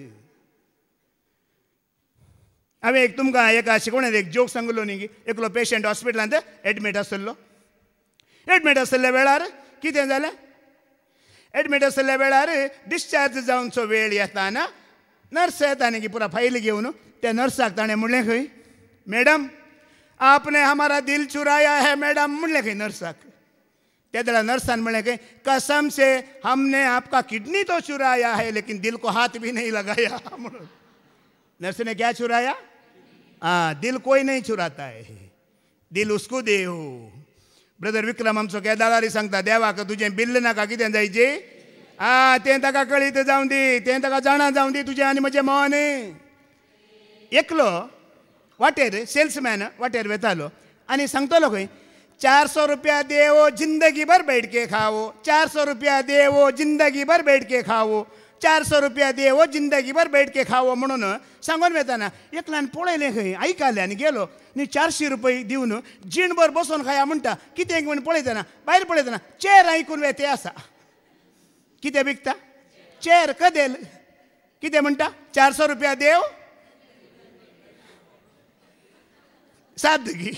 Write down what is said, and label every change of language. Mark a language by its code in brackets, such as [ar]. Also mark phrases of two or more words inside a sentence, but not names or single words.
[kok] हांवें एक तुमकां एका शिकवणेंत एक जोक सांगलो न्ही. एकलो पेशंट हॉस्पिटलांत एडमीट आसलो. एडमीट आसल्या वेळार कितें जालें, एडमीट आसल्या वेळार डिस्चार्ज जावनचो वेळ येताना नर्स येता न्ही की पुरा फायल घेवन. त्या नर्साक ताणें म्हणलें खंय, [hi] मैडम आपने हमारा दिल चुराया है मैडम [kok] म्हणलें खंय नर्साक. [hi] त्या वेळार नर्सान म्हणलें खंय, कसम से हमने आपका किडनी तो चुराया है लेकिन दिल को हाथ भी नहीं लगाया म्हणून. नर्स ने क्या चुराया? दिल कोई नहीं चुराता है, दिल उसको दे हो. [kok] ब्रदर विक्रम आमचो केदारारी सांगता, देवाक तुजें बिल्ल नाका कितें जायचें तें ताका कळीत जावं दी, तें ताका जाणा जावं दी तुजें आनी म्हजें मोन. एकलो वाटेर सेल्समॅन वाटेर वेतालो आनी सांगतलो खंय, [hi] 400 रुपया देवो जिंदगी भर बैठ के खाओ, 400 रुपया देवो जिंदगी भर बैठ के खाओ, 400 रुपया देवो जिंदगी भर बैठ के खाओ [kok] म्हणून सांगून वेताना एकल्यान पळयलें खंय, आयकलें आनी गेलो न्ही 400 रुपया दिवन जीणभर बसून खाया म्हणटा. कितें म्हण पळयतना भायर पळयतना चेर आयकून वेते आसा. कितें विकता? चेर कदेल. कितें म्हणटा? 400 रुपया देव सादगी.